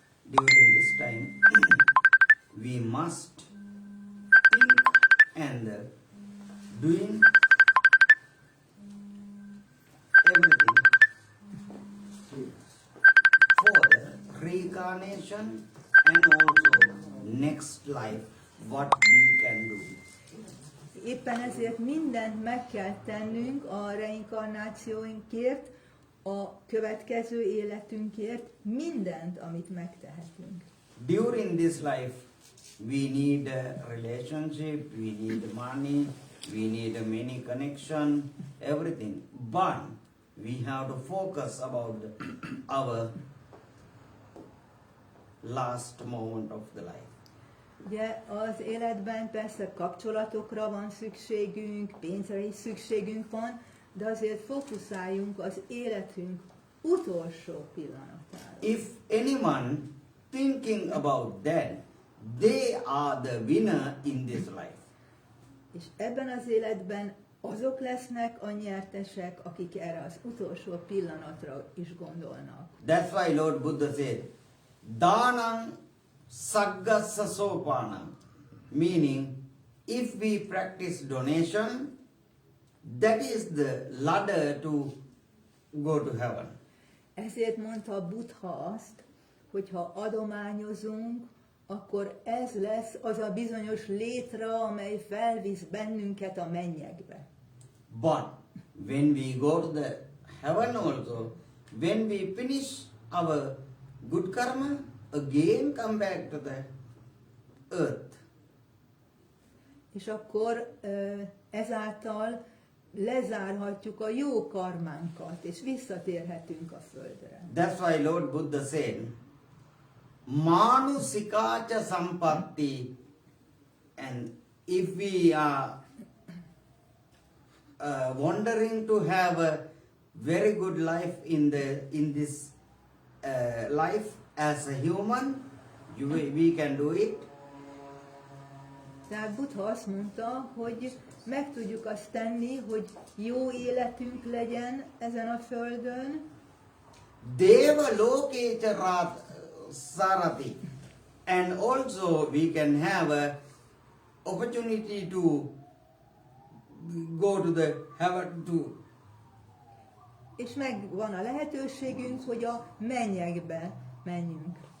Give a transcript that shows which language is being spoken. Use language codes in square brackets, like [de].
[en] During this time, we must think and doing everything for the reincarnation and also next life, what we can do. [hu] Éppen ezért mindent meg kell tennünk a reinkarnációinkért, a következő életünkért, mindent, amit megtehetünk. [en] During this life, we need a relationship, we need money, we need a many connection, everything. But we have to focus about our last moment of the life. [hu] Ugye az életben persze kapcsolatokra van szükségünk, pénzre is szükségünk van, de azért fókuszáljunk az életünk utolsó pillanatára. [en] If anyone thinking about that, they are the winner in this life. [hu] És ebben az életben azok lesznek a nyertesek, akik erre az utolsó pillanatra is gondolnak. [en] That's why Lord Buddha said, [pi] Dhanam saggassa sopanam [en] Meaning, if we practice donation, that is the ladder to go to heaven. [hu] Ezért mondta a Buddha azt, hogy ha adományozunk, akkor ez lesz az a bizonyos létre, amely felvisz bennünket a mennyekbe. [en] But when we go to the heaven also, when we finish our good karma, again come back to the earth. [hu] És akkor ezáltal lezárhatjuk a jó karmánkat, és visszatérhetünk a földre. [en] That's why Lord Buddha said, [pi] Manusikacha sampatti, [en] and if we are wondering to have a very good life in this life as a human, we can do it. [hu] Tehát Buddha azt mondta, hogy meg tudjuk azt tenni, hogy jó életünk legyen ezen a földön. [pi] Deva lokecha sarati, [en] and also we can have a opportunity to go to the heaven too. [hu] És megvan a lehetőségünk, hogy a mennyekbe menjünk.